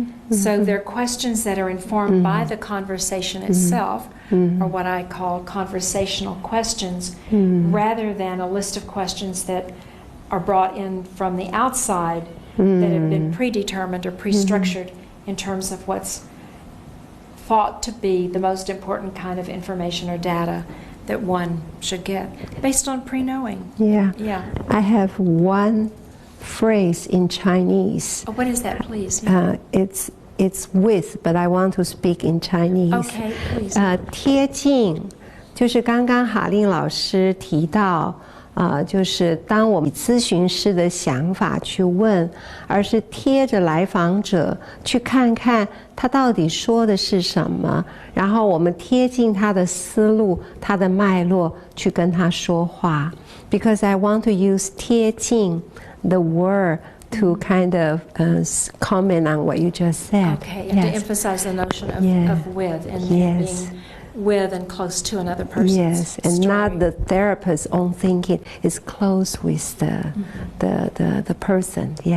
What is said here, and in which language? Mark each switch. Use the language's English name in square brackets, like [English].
[English] So they're questions that are informed by the conversation itself, or what I call conversational questions, rather than a list of questions that are brought in from the outside that have been predetermined or pre-structured in terms of what's thought to be the most important kind of information or data that one should get, based on pre-knowing. Yeah. I have one phrase in Chinese. Oh, what is that, please? It's with, but I want to speak in Chinese. Okay, please. [Chinese] 贴近，就是刚刚哈令老师提到，就是当我们以咨询师的想法去问，而是贴着来访者去看看他到底说的是什么，然后我们贴近他的思路、他的脉络去跟他说话。 [English] Because I want to use 贴近 the word to kind of comment on what you just said. Okay, and to emphasize the notion of with and being with and close to another person's and story. not the therapist's own thinking. It's close with the person.